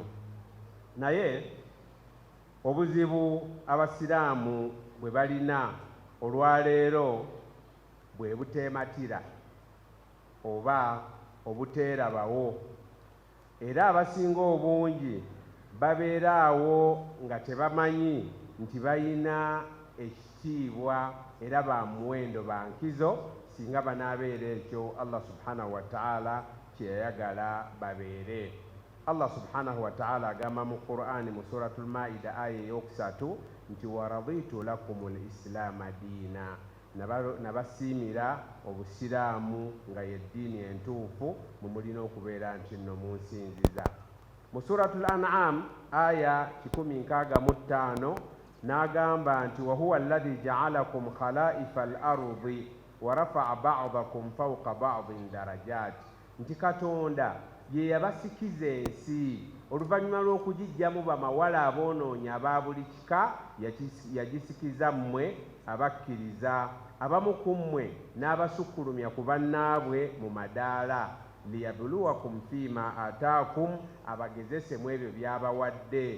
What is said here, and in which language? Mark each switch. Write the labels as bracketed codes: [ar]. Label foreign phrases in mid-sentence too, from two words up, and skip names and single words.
[lg] Naye obuzibu abasiraamu bwe balina olwaleero bwe buteematira oba obuteerabawo, era abasinga obungi babeera awo nga tebamanyi nti bayina ekitiibwa era ba muwendo ba nkizo singa banaabeera ekyo Allah [ar] سبحانه وتعالى [lg] kye yayagala babeere. Allah [ar] سبحانه وتعالى [lg] agamba mu Qur'ani mu suratul Maida aya ey'okusatu nti [ar] ورضيت لكم الإسلام دينا, [lg] nabasiimira obusiraamu nga yeddiini entuufu mu mulina okubeera nti nno munsinziza. [ar] Mu suratul An'am aya 165 [lg] n'agamba nti [ar] وهو الذي جعلكم خلائف الأرض ورفع بعضكم فوق بعض درجات, [lg] nti Katonda ye yabasikiza ensi oluvannyuma lw'okugijjamu bamawala aboonoonya aba buli kika, yagisikiza mmwe abakkiriza, abamu ku mmwe n'abasukkulumya ku bannaabwe mu madaala, [ar] ليبلوكم فيما آتاكم, [lg] abagezese mu ebyo by'abawadde.